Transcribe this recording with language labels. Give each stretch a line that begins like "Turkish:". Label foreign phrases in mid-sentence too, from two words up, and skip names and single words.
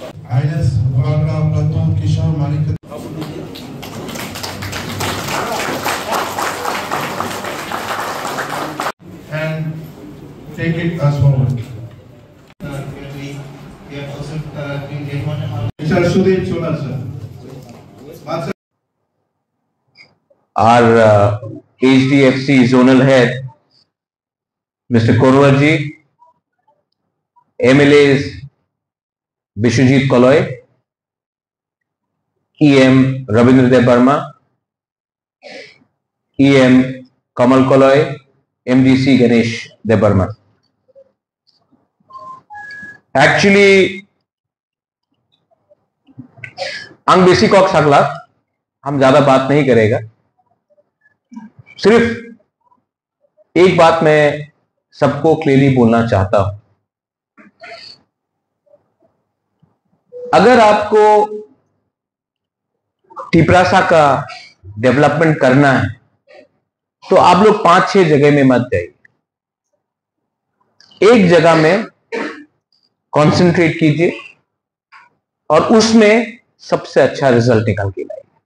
English: Highness Bhagara Platon Kishore Manik and take it us forward. Mr. Sudhir Chola, sir. Our HDFC zonal head, Mr. Korwarji, MLAs Bishwajit Kaloy, EM Rabindra Dev Barma, EM Kamal Kaloy, MDC Ganesh Dev Barma. Actually,
Kok Borok: ang besi kok sakla,
Hindi: हम ज्यादा बात नहीं करेगा। सिर्फ एक बात मैं सबको क्लियरली बोलना चाहता हूं। अगर आपको टिपरासा का डेवलपमेंट करना है तो आप लोग 5-6 जगह में मत जाइए, एक जगह में कंसंट्रेट कीजिए और उसमें सबसे अच्छा रिजल्ट निकाल के लाइए।